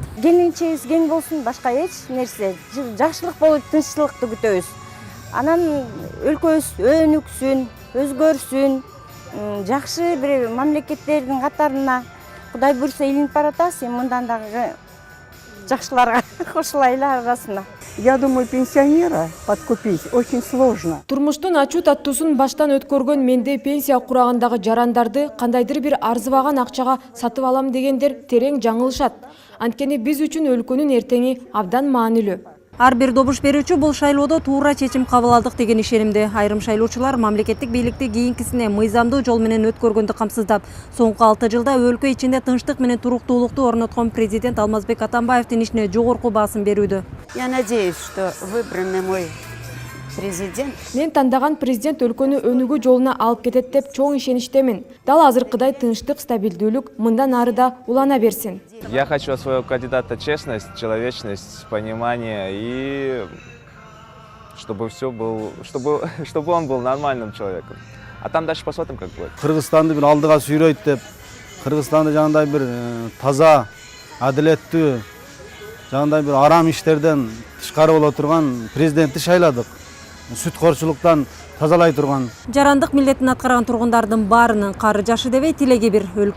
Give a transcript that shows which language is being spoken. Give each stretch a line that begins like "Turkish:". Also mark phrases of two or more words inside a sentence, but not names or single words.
Kyrgyz: Келинчегибиз кең болсун, башка эч нерсе. Жакшылык болуп, тынччылыкты күтөбүз. Анан өлкөбүз өнүксүн, өзгөрсүн, жакшы бир мамлекеттердин катарына Кудай буйрса илинип баратасыз, мындан дагы жакшыларга кошулайлы арасына.
Russian: Я думаю, пенсионера подкупить очень сложно.
Kyrgyz: Турмуштун ачуу таттуусун баштан өткөргөн менде пенсия курагындагы жарандарды кандайдыр бир арзыбаган акчага сатып алам дегендер терең жаңылышат. Анткени биз үчүн өлкөнүн эртеңи абдан маанилүү. Ар бир добуш берүүчү бул шайлоодо туура чечим кабыл алдык деген ишенимде. Айрым шайлоочулар мамлекеттик бийликти кийинкисине мыйзамдуу жол менен өткөргөндү камсыздап, соңку 6 жылда өлкө ичинде тынчтык менен туруктуулукту орноткон президент Алмазбек Атамбаевдин ишине жогорку баасын берүүдө.
Russian: Я надеюсь, что выбранный мой президент.
Kyrgyz: Мен тандаган президент өлкөнү өнүгүү жолуна алып кетет деп чоң ишеништемин. Дал азыркыдай тынчтык, стабилдүүлүк мындан ары да улана берсин.
Russian: Я хочу от своего кандидата честность, человечность, понимание и чтобы он был нормальным человеком. А там дальше посмотрим, как будет.
Kyrgyz: Кыргызстанды бир алдыга сүйрөйт деп, Кыргызстанды жагандай бир таза, адилеттүү, жагандай бир арам иштерден тышкары боло турган президентти шайладык. Сүткорчулуктан тазалай турган. Жарандык милдетин аткарган тургундардын баарынын кары жашы дебей тилеги бир.